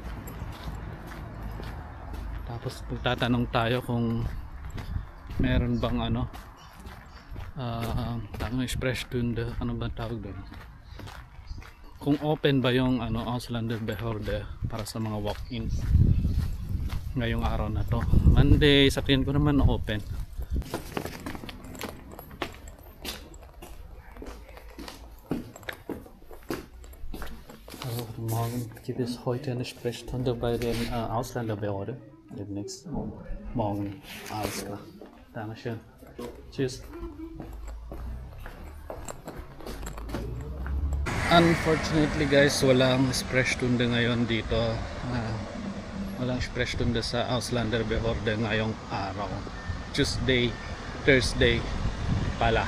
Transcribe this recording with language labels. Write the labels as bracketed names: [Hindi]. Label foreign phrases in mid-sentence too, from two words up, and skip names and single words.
[Filipino] Tapos magtatanong tayo kung meron bang tanong Sprechstunde, ano ba tawag doon? Kung open ba yung [German] Auslander Behorde [Filipino] para sa mga walk-ins ngayong araw na to. Monday, sa tingin ko naman open. [German] Morgen gibt es heute eine Sprechstunde bei den Ausländerbehörde. Demnächst. Morgen. Alles klar. Dankeschön. Tschüss. [English] Unfortunately guys, [Filipino] walang Sprechstunde ngayon dito. Walang Sprechstunde sa Ausländerbehörde ngayong araw. Thursday pala.